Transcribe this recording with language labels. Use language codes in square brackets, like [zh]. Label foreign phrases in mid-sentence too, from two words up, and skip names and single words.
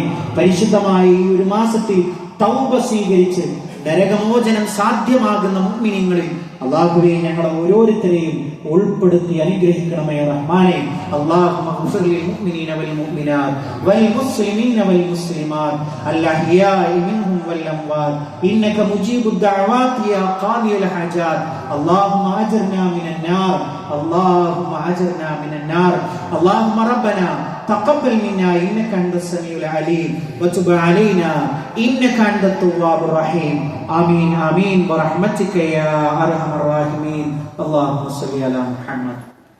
[ml] പരിശുദ്ധമായ ഈ ഒരു മാസത്തിൽ തൗബ സ്വീകരിച്ച് നരകമോചനം സാധ്യമാകുന്ന മുഅ്മിനീങ്ങളിൽ അള്ളാഹുവെ ഞങ്ങളെ ഓരോരുത്തരെയും ഉൾപ്പെടുത്തി അനുഗ്രഹിക്കണമേ റഹ്മാനെ. [ar] اللهم اغفر للمؤمنين والمؤمنات والمسلمين والمسلمات الأحياء منهم والأموات إنك مجيب الدعوات يا قاضي الحاجات. اللهم أجرنا من النار اللهم أجرنا من النار. اللهم ربنا تقبل منا إنك أنت السميع العليم وتب علينا إنك أنت التواب الرحيم. آمين آمين برحمتك يا أرحم الراحمين. اللهم صل على محمد.